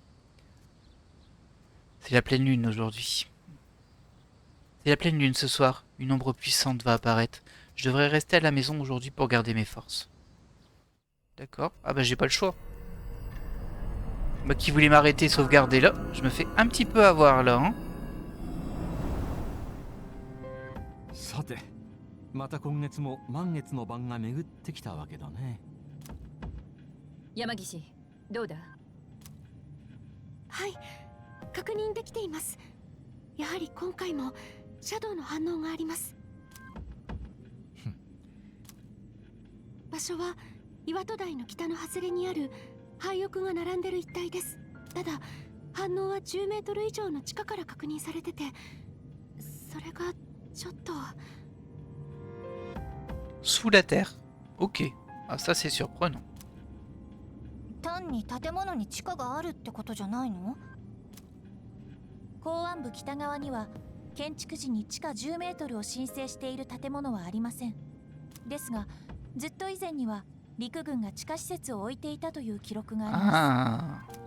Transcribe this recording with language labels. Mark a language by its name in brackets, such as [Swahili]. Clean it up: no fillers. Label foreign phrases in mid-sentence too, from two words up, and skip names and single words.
[French] C'est la pleine lune aujourd'hui. C'est C'est la pleine lune ce soir. Une ombre puissante va apparaître. Je devrais rester à la maison aujourd'hui pour garder mes forces. D'accord. Ah bah j'ai pas le choix. Moi qui voulais m'arrêter sauvegarder là, je me fais un petit peu avoir là. Hein. [Japanese] さてまた今月も満月の晩が巡ってきたわけだね。山岸どうだ？はい、確認できています。やはり今回もシャドウの反応があります。場所は岩戸台の北の外れにある廃屋が並んでる一帯です。ただ反応は10メートル以上の地下から確認されてて、それがちょっと。 [French] Sous la terre. Ok. Ah ça c'est surprenant. [Japanese] 単に建物に地下があるってことじゃないの？港湾部北側には建築時に地下10メートルを申請している建物はありません。ですがずっと以前には陸軍が地下施設を置いていたという記録があります。